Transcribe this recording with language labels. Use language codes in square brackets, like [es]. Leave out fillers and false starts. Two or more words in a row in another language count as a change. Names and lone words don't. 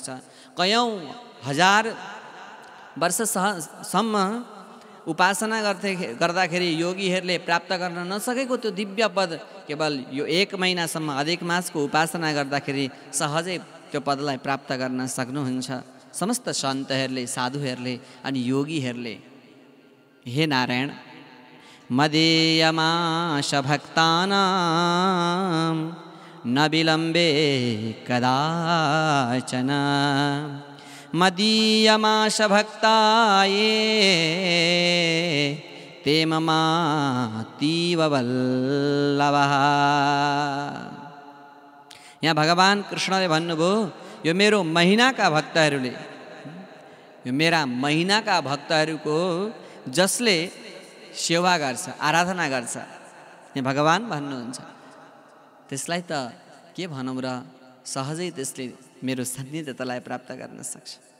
[ne] कयौँ हजार वर्षसम्म उपासना गर्दाखेरि योगीहरूले प्राप्त गर्न नसकेको त्यो दिव्य पद केवल यो 1 महिनासम्म अधिक मासको उपासना गर्दाखेरि सहजै त्यो पदलाई प्राप्त गर्न सक्नुहुन्छ समस्त सन्तहरूले, साधुहरूले अनि योगीहरूले। [sa] हे नारायण, मदीयमाश भक्तानां न विलम्बे कदाचन, मदीयमाश भक्ता ये ते ममातीव वल्लभः। [ne] यहाँ भगवान् कृष्णले भन्नुभयो यो मेरो महिनाका भक्तहरूले, यो मेरा महिनाका भक्तहरूको जसले सेवा गर्छ, आराधना गर्छ, यहाँ भगवान् भन्नुहुन्छ त्यसलाई त के भनौँ र, सहजै त्यसले मेरो सान्निध्यतालाई प्राप्त गर्न सक्छ।